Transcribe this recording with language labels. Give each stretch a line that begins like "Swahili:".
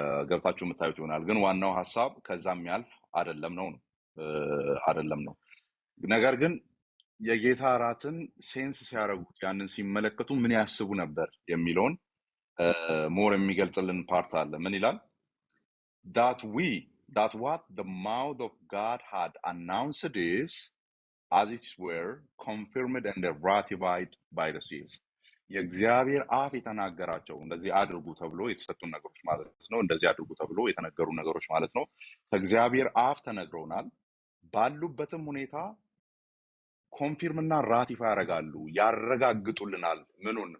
Amharic: ገብታችሁ የምታዩት ይሆናል። ግን ዋናው ሀሳብ ከዛም ያልፍ አይደለም ነው። ነገር ግን የጌታ እራትን ሴንስ ሲያደርጉት ያንን ሲመለከቱ ምን ያስቡ ነበር የሚለውን ሞር የሚገልጽልን ፓርት አለ። ምን ይላል?
English: that what the mouth of God had announced is as it were confirmed and ratified by the seals.
Amharic: የእግዚአብሔር አፍ የተናገራቸው እንደዚህ አድርጉ ተብሎ የተሰጡን ነገሮች ማለት ነው። እንደዚህ አድርጉ ተብሎ የተነገሩ ነገሮች ማለት ነው። ከእግዚአብሔር አፍ ተነግረውናል። ባሉበትም ሁኔታ ኮንፊርም እና ራቲፋይ ያደርጋሉ፣ ያረጋግጡልናል። ምኑን?